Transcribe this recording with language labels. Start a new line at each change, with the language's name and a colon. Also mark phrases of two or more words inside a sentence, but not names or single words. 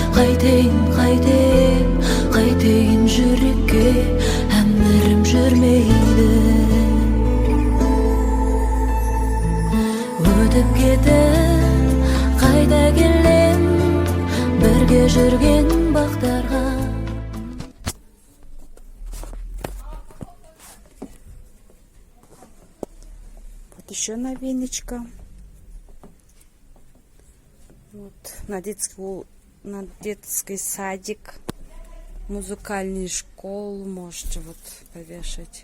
Kazakh: Қайтейін жүрекке, әмірім жүрмейді. Өтіп кетіп қайта келем, бірге жүрген бақтарға.
Russian: Вот еще новиночка. Вот на детский садик, музыкальную школу можете вот повешать.